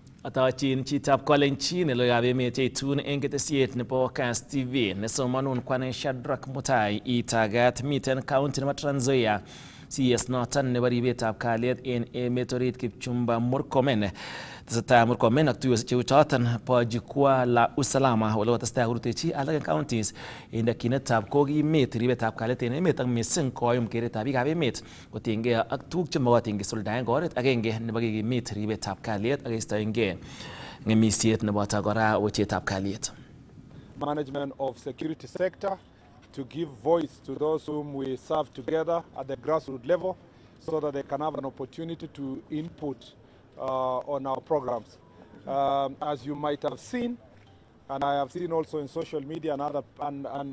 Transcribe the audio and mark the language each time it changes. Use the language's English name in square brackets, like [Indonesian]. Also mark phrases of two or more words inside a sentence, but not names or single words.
[Kalenjin] Atachin chitab Kolenjin loyabe emet yeitun eng ketesiet nebo Kass TV nesomanun kwane Shadrack Mutai itagat miten county nebo Trans Nzoia CS noton nebo ribetab kalyet en emet orit Kipchumba Murkomen. Tesetai Murkomen ak tuyosiek cheu choton bo [Swahili] jukwaa la usalama [Kalenjin] ole kotestai korutechi alak en counties en dakyinetab kokimit ribetab kalyet en emet ak missing koyum keretab biikab emet kotinygei ak tuguk chemokotin kisuldaen oret agenge nebo kikimit ribetab kalyet ak keistoengei ng'emisiet neboto kora wechetab kalyet. [English] Management of security sector to give voice to those whom we serve together at the grassroots level so that they can have an opportunity to input on our programs. As you might have seen, and I have seen also in social media and